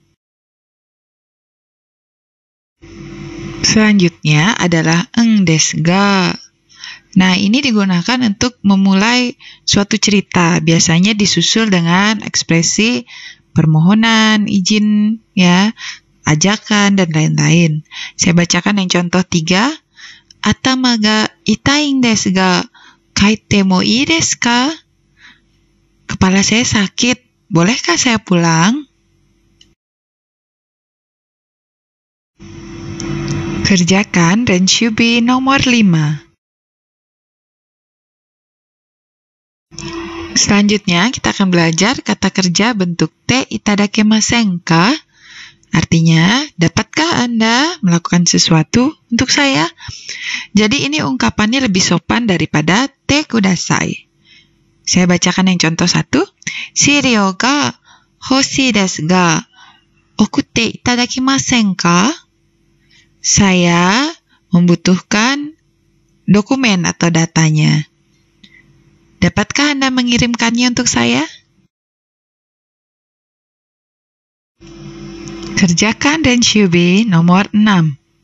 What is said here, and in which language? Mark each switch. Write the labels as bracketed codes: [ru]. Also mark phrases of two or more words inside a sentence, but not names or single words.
[id] Selanjutnya adalah [ja] えんですが. [id] Nah, ini digunakan untuk memulai suatu cerita. Biasanya disusul dengan ekspresi permohonan, izin, ya, ajakan, dan lain-lain. Saya bacakan yang contoh 3. [ja] 頭が痛いですが、書いてもいいですか? [id] Kepala saya sakit, bolehkah saya pulang? Kerjakan Renshubi nomor 5. Selanjutnya, kita akan belajar kata kerja bentuk [ja] ていただけませんか? [id] Artinya, dapatkah Anda melakukan sesuatu untuk saya? Jadi ini ungkapannya lebih sopan daripada [ja] てください. [id] Saya bacakan yang contoh 1. [ja] 資料が欲しいですが、送っていただきませんか? [id] Saya membutuhkan dokumen atau datanya. Dapatkah Anda mengirimkannya untuk saya? Kerjakan Renshubi nomor 6.